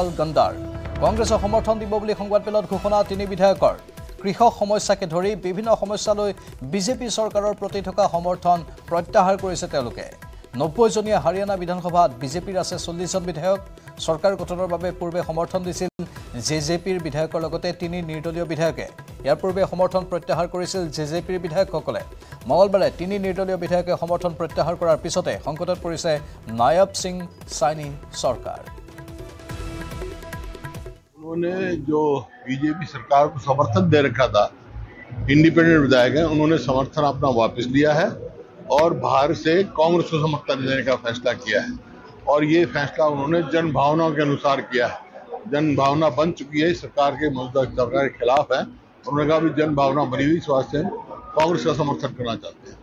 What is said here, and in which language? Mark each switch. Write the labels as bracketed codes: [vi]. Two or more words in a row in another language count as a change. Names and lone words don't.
[as] গণ্ডাৰ কংগ্ৰেছৰ সমৰ্থন দিব বুলি সংবাদমেলত ঘোষণা 3 বিধায়কৰ কৃষক সমস্যাকে ধৰি বিভিন্ন সমস্যালৈ বিজেপি চৰকাৰৰ প্ৰতি থকা সমৰ্থন প্ৰত্যাহাৰ কৰিছে তেওঁলোকে 90জনীয়া হাৰিয়ানা বিধানসভাত বিজেপিৰ আছে 40জন বিধায়ক চৰকাৰ গঠনৰ বাবে পূৰ্বে সমৰ্থন দিছিল জেজেপিৰ বিধায়কৰ লগতে 3 নিৰ্দলীয় বিধায়কে ইয়াৰ পূৰ্বে সমৰ্থন প্ৰত্যাহাৰ কৰিছিল জেজেপিৰ বিধায়কসকলে মঙলবাৰে 3 নিৰ্দলীয় বিধায়কে সমৰ্থন প্ৰত্যাহাৰ কৰাৰ পিছতে সংকটত পৰিছে নায়ব সিং সাইনি চৰকাৰ [hi] उन्होंने जो बीजेपी सरकार को समर्थन दे रखा था इंडिपेंडेंट विधायक हैं उन्होंने समर्थन अपना वापस लिया है और बाहर से कांग्रेस को समर्थन देने का फैसला किया है और ये फैसला उन्होंने जन भावना के अनुसार किया है जन भावना बन चुकी है सरकार के मौजूदा सरकार के खिलाफ है उन्होंने कहा भी जन भावना बनी हुई इस वास्ते कांग्रेस का समर्थन करना चाहते हैं